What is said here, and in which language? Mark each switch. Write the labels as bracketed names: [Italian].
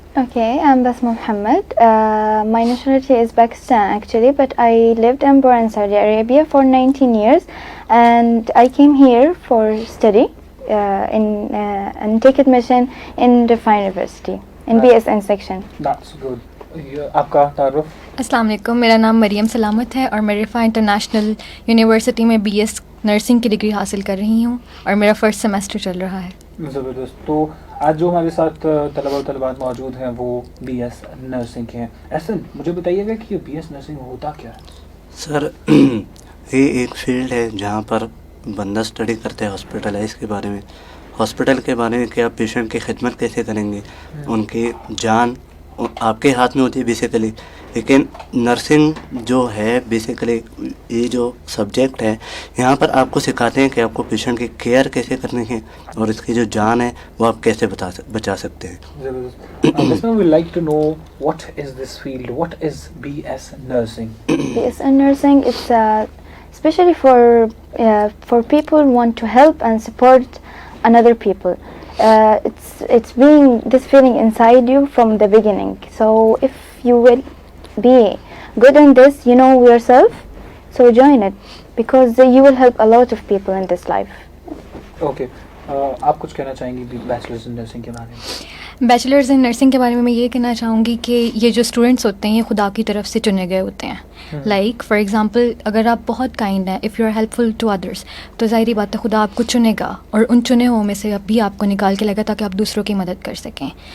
[English] Okay, I'm Basma Muhammad. My nationality is Pakistan actually, but I lived and born in Saudi Arabia for 19 years, and I came here for study and take admission in Rifa University in BSN section. That's good. [Urdu] آپ کا تعارف؟ السلام علیکم، میرا نام مریم سلامت ہے اور میں رفا انٹرنیشنل یونیورسٹی میں BS نرسنگ کی ڈگری حاصل کر رہی ہوں اور میرا فرسٹ سیمسٹر چل رہا ہے. زبردست. تو آج جو ہمارے ساتھ طلباء و طلبات موجود ہیں وہ BS نرسنگ کے ہیں. احسن، مجھے بتائیے گا کہ یہ BS نرسنگ ہوتا کیا ہے؟ سر یہ ایک فیلڈ ہے جہاں پر بندہ اسٹڈی کرتے ہیں ہاسپٹلائز کے بارے میں، ہاسپٹل کے بارے میں کہ آپ پیشنٹ کی خدمت کیسے کریں گے. ان کی جان آپ کے ہاتھ میں ہوتی ہے بیسیکلی، لیکن نرسنگ جو ہے بیسیکلی یہ جو سبجیکٹ ہے یہاں پر آپ کو سکھاتے ہیں کہ آپ کو پیشنٹ کی کیئر کیسے کرنی ہے اور اس کی جو جان ہے وہ آپ کیسے بچا سکتے ہیں. [English] Listener would like to know what is this field, what is BS nursing? BSN nursing is especially for people who want to help and support another people. It's being this feeling inside you from the beginning. So if you will be good in this, you know yourself, so join it because you will help a lot of people in this life. Okay. [Urdu] آپ کچھ کہنا چاہیں گی bachelors in nursing کے بارے میں؟ Bachelors in nursing کے بارے میں یہ کہنا چاہوں گی کہ یہ جو اسٹوڈنٹس ہوتے ہیں یہ خدا کی طرف سے چنے گئے ہوتے ہیں. [English] like for example, [Urdu] اگر آپ بہت کائنڈ ہیں، [English] if you are helpful to others, [Urdu] تو ظاہری بات ہے خدا آپ کو چنے گا اور ان چنے ہوئے میں سے اب بھی آپ کو نکال کے لے گا تاکہ آپ دوسروں کی مدد کر سکیں.